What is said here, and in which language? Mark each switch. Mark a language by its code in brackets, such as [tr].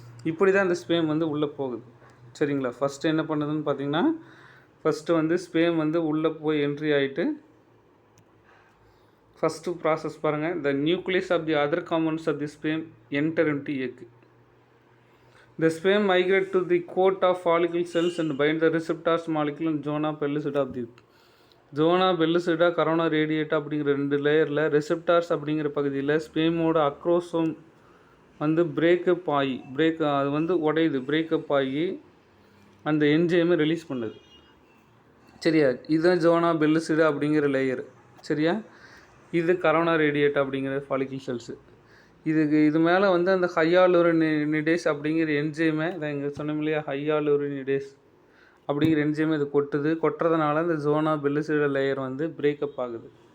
[ta] இப்படி தான் அந்த ஸ்பேம் வந்து உள்ளே போகுது. சரிங்களா? ஃபஸ்ட்டு என்ன பண்ணுதுன்னு பார்த்தீங்கன்னா, ஃபஸ்ட்டு வந்து ஸ்பேம் வந்து உள்ளே போய் என்ட்ரி ஆகிட்டு ஃபஸ்ட்டு ப்ராசஸ் பாருங்கள். [en] The nucleus of the other compounds of the sperm enter into egg. The sperm migrate to the coat of follicle cells and bind the receptors molecule and zona pellucida of the zona pellucida corona radiata [ta] அப்படிங்கிற 2 லேயரில் ரெசெப்டார்ஸ் அப்படிங்கிற பகுதியில் ஸ்பேமோட acrosome வந்து breakup ஆகி அது வந்து உடையுது. Breakup ஆகி அந்த என்ஜைமை ரிலீஸ் பண்ணுது. சரியா? இதுதான் ஜோனா பெல்லுசிடா அப்படிங்கிற லேயர். சரியா? இது கரோனா ரேடியேட்டா அப்படிங்கிற ஃபாலிக்கிள் செல்ஸு. இது மேலே வந்து அந்த ஹையாலுரோனிடேஸ் அப்படிங்கிற என்ஜைமை இதை இங்கே சொன்னோம் இல்லையா, ஹையாலுரோனிடேஸ் அப்படிங்கிற என்ஜைமை இது கொட்டுறதுனால இந்த ஜோனா பெல்லுசிடா லேயர் வந்து பிரேக்கப் ஆகுது.